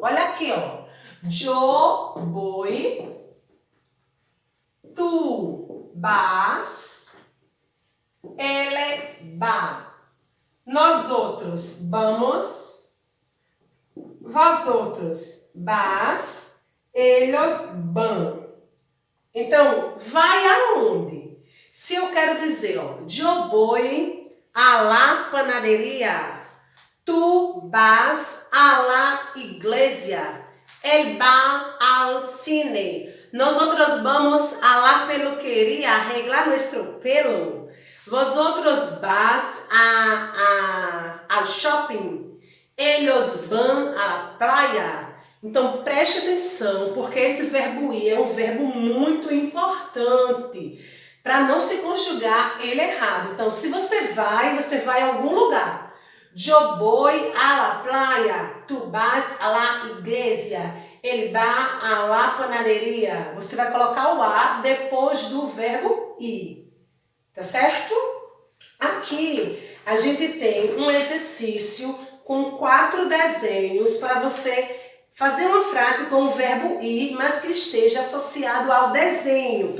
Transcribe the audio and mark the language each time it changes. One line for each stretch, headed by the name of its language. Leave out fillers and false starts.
Portuguese: Olha aqui, ó.
Spanish: Yo voy, tu vas, ele va.
Portuguese: Nós outros vamos, vós outros vas, eles vão. Então, vai aonde? Se eu quero dizer, ó,
Spanish: yo voy a la panadería, tu vas a la iglesia, él va al cine, nosotros vamos a la peluquería a arreglar nuestro pelo, vosotros vas al shopping, ellos van a la playa.
Portuguese: Então preste atenção, porque esse verbo ir é um verbo muito importante para não se conjugar ele errado. Então, se você vai a algum lugar.
Spanish: Yo voy a la playa, tu vas a la iglesia, ele va a la panadería.
Portuguese: Você vai colocar o a depois do verbo ir, tá certo? Aqui a gente tem um exercício com 4 desenhos para você fazer uma frase com o verbo ir, mas que esteja associado ao desenho.